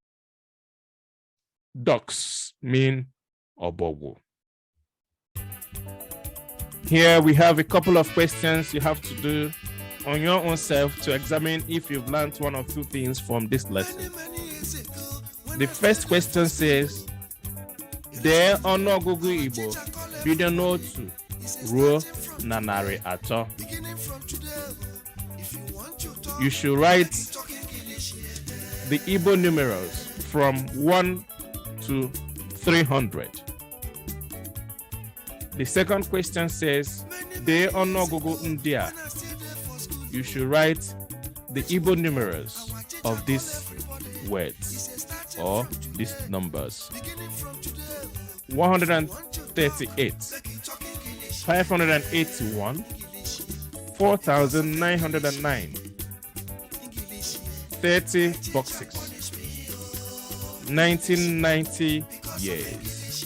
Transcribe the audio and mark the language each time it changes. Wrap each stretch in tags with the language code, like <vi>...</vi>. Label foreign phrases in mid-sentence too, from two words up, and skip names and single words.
<en>Ducks mean ọbọgwụ. Here we have a couple of questions you have to do on your own self to examine if you've learned one or two things from this lesson. The first question says,</en> <ig>dee ọnụọgụgụ Igbo bido n'otu ruo na narị atọ.</ig> <en>You should write the Igbo numerals from 1 to 300. The second question says,</en> <ig>dee ọnụọgụgụ ndị a.</ig> <en>You should write the Igbo numerals of these words or these numbers. 138, 581, 4,909, 30 boxes, 1990 years.</en>